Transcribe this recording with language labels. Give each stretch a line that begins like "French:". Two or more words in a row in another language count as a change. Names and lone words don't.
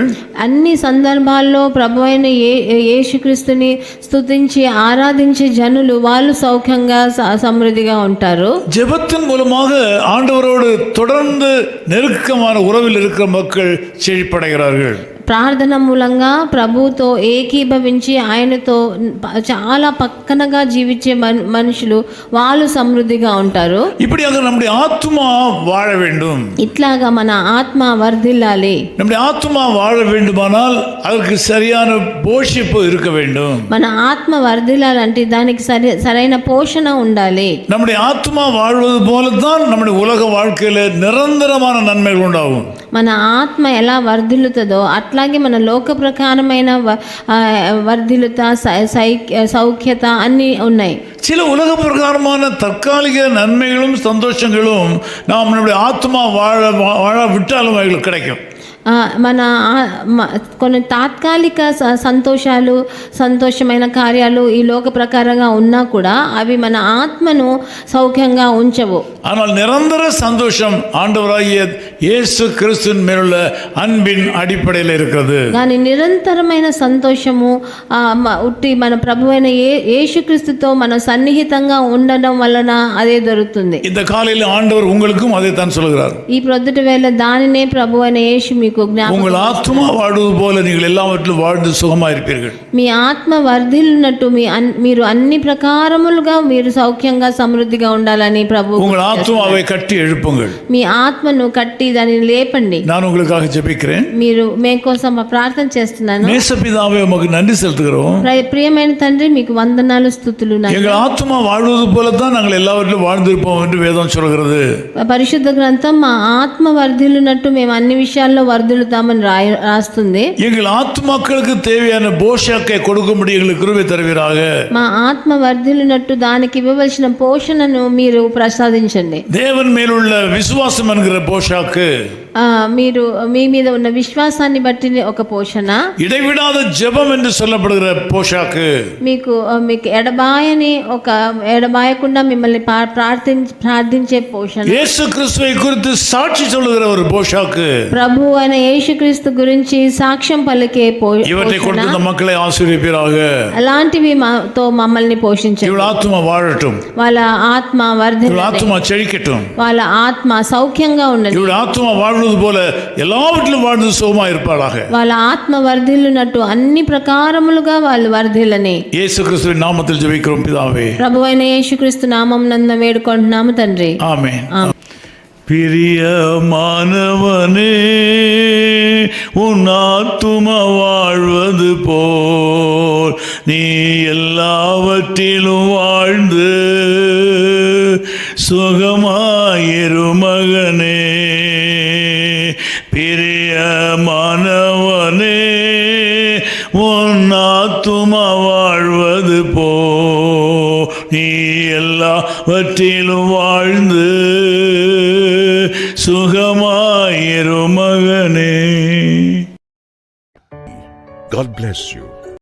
Telugu: అన్ని సందర్భాల్లో ప్రభు అయిన యేసుక్రీస్తుని స్తుతించి ఆరాధించే జనులు వాళ్ళు సౌఖ్యంగా సమృద్ధిగా ఉంటారు.
Tamil: ஜெபத்தின் மூலமாக ஆண்டவரோடு தொடர்ந்து நெருக்கமான உறவில் இருக்கிற மக்கள் செழிப்படைகிறார்கள்.
Telugu: ప్రార్థన మూలంగా ప్రభుతో ఏకీభవించి ఆయనతో చాలా పక్కనగా జీవించే మనుషులు వాళ్ళు సమృద్ధిగా ఉంటారు.
Tamil: இப்படியாக நம்முடைய ஆத்மா வாழ வேண்டும்.
Telugu: ఇట్లాగా మన ఆత్మ వర్ధిల్లాలి.
Tamil: நம்முடைய ஆத்மா வாழ வேண்டுமானால் அதற்கு சரியான போஷிப்பு இருக்க வேண்டும்.
Telugu: మన ఆత్మ వర్ధిల్లాలంటే దానికి సరైన పోషణ ఉండాలి.
Tamil: நம்முடைய ஆத்மா வாழ்வது போலத்தான் நம்முடைய உலக வாழ்க்கையில நிரந்தரமான நன்மைகள் உண்டாகும்.
Telugu: మన ఆత్మ ఎలా వర్ధిల్లుతుందో అట్లాగే మన లోక ప్రకారమైన వర్ధిల్లుత సౌఖ్యత అన్నీ ఉన్నాయి.
Tamil: சில உலக பிரகாரமான தற்காலிக நன்மைகளும் சந்தோஷங்களும் நாம் நம்முடைய ஆத்மா வாழ விட்டாலும் அவைகளுக்கு கிடைக்கும்.
Telugu: మన కొన్ని తాత్కాలిక సంతోషాలు, సంతోషమైన కార్యాలు ఈ లోక ప్రకారంగా ఉన్నా కూడా అవి మన ఆత్మను సౌఖ్యంగా ఉంచవు.
Tamil: ஆனால் நிரந்தர சந்தோஷம் ஆண்டவராகிய இயேசு கிறிஸ்துவின் மேலுள்ள அன்பின் அடிப்படையில் இருக்கிறது.
Telugu: కానీ నిరంతరమైన సంతోషము ఉట్టి మన ప్రభువైన యేసుక్రీస్తుతో మనం సన్నిహితంగా ఉండడం వలన అదే దొరుకుతుంది.
Tamil: இந்த காலையில் ஆண்டவர் உங்களுக்கும் அதை தான் சொல்கிறார்.
Telugu: ఈ ప్రొద్దుట వేళ దానినే ప్రభువైన యేసు మీకు జ్ఞాపకం.
Tamil: உங்கள் ஆத்மா வாழ்வது போல நீங்கள் எல்லாவற்றிலும் வாழ்ந்து சுகமாக இருப்பீர்கள்.
Telugu: మీ ఆత్మ వర్ధిల్లునట్టు మీరు అన్ని ప్రకారములుగా మీరు సౌఖ్యంగా సమృద్ధిగా ఉండాలని ప్రభు.
Tamil: உங்கள் ஆத்மாவை கட்டி எழுப்புங்கள்.
Telugu: మీ ఆత్మను కట్టి దానిని లేపండి.
Tamil: நான் உங்களுக்காக ஜெபிக்கிறேன்.
Telugu: మీరు మే కోసం ప్రార్థన చేస్తున్నాను.
Tamil: நேசபிதாவே உமக்கு நன்றி செலுத்துகிறோம்.
Telugu: ప్రియమైన తండ్రి మీకు వందనాలు, స్తుతులు.
Tamil: எங்கள் ஆத்மா வாழ்வது போல தான் நாங்கள் எல்லாவற்றிலும் வாழ்ந்திருப்போம் என்று வேதம் சொல்கிறது.
Telugu: పరిశుద్ధ గ్రంథం మా ఆత్మ వర్ధిల్లునట్టు మేము అన్ని విషయాల్లో వర్ధిల్లుతామని రాస్తుంది.
Tamil: எங்கள் ஆத்மாக்களுக்கு தேவையான போஷாக்கை கொடுக்கும்படி எங்களுக்கு கிருபை தருவீராக.
Telugu: మా ఆత్మ వర్ధిల్లునట్టు దానికి ఇవ్వవలసిన పోషణను మీరు ప్రసాదించండి.
Tamil: தேவன் மேலுள்ள விசுவாசம் என்கிற போஷாக்கு,
Telugu: మీరు మీ మీద ఉన్న విశ్వాసాన్ని బట్టి ఒక పోషణ,
Tamil: இடைவிடாத ஜெபம் என்று சொல்லப்படுகிற போஷாக்கு,
Telugu: మీకు ఎడబాయకుండా మిమ్మల్ని ప్రార్థించే పోషణ,
Tamil: இயேசு கிறிஸ்துவை குறித்து சாட்சி சொல்லுகிற ஒரு போஷாக்கு,
Telugu: ప్రభు అయిన యేసుక్రీస్తు గురించి సాక్ష్యం పలికే
Tamil: இவற்றை கொடுத்த மக்களை ஆசீர்வதிப்பீராக.
Telugu: అలాంటివి తో మమ్మల్ని పోషించండి.
Tamil: இவள் ஆத்மா வாழட்டும்,
Telugu: వాళ్ళ ఆత్మ
Tamil: இவள் ஆத்மா செழிக்கட்டும்,
Telugu: వాళ్ళ ఆత్మ సౌఖ్యంగా ఉండండి.
Tamil: இவள் ஆத்மா வாழ்வது போல எல்லாவற்றிலும் வாழ்ந்து சுகமா இருப்பாளாக.
Telugu: వాళ్ళ ఆత్మ వర్ధిల్లునట్టు అన్ని ప్రకారములుగా వాళ్ళు వర్ధిల్లని
Tamil: இயேசு கிறிஸ்துவின் நாமத்தில் ஜெபிக்கிறோம் பிதாவே.
Telugu: ప్రభువైన యేసుక్రీస్తు నామమునందు వేడుకుంటున్నాము తండ్రి.
Tamil: ஆமென். பிரியமானவனே, உன் ஆத்துமா வாழ்வது போல் நீ எல்லாவற்றிலும் வாழ்ந்து சுகமாயிரு மகனே. பிரியமானவனே, உன் ஆத்துமா வாழ்வது போல் நீ எல்லாவற்றிலும் வாழ்ந்து சுகமாயிரு மகனே.
English: God bless you.